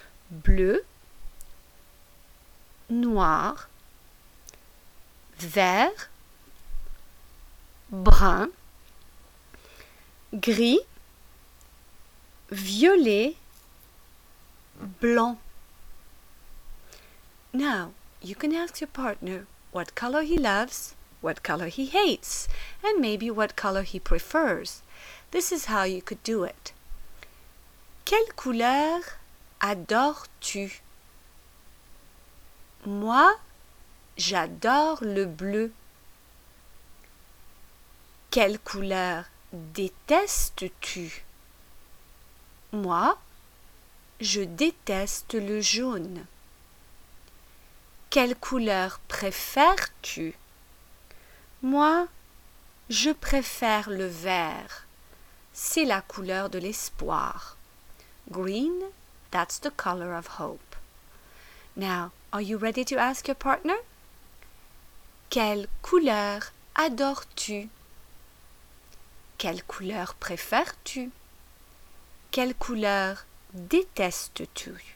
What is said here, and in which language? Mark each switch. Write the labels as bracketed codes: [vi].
[fr] Bleu, noir, vert, brun, gris, violet, blanc. [en] Now, you can ask your partner what color he loves, what color he hates, and maybe what color he prefers. This is how you could do it. [fr] Quelle couleur adores-tu? Moi, j'adore le bleu. Quelle couleur détestes-tu? Moi, je déteste le jaune. Quelle couleur préfères-tu? Moi, je préfère le vert. C'est la couleur de l'espoir. [en] Green, that's the color of hope. Now, are you ready to ask your partner? [fr] Quelle couleur adores-tu? Quelle couleur préfères-tu? Quelle couleur détestes-tu?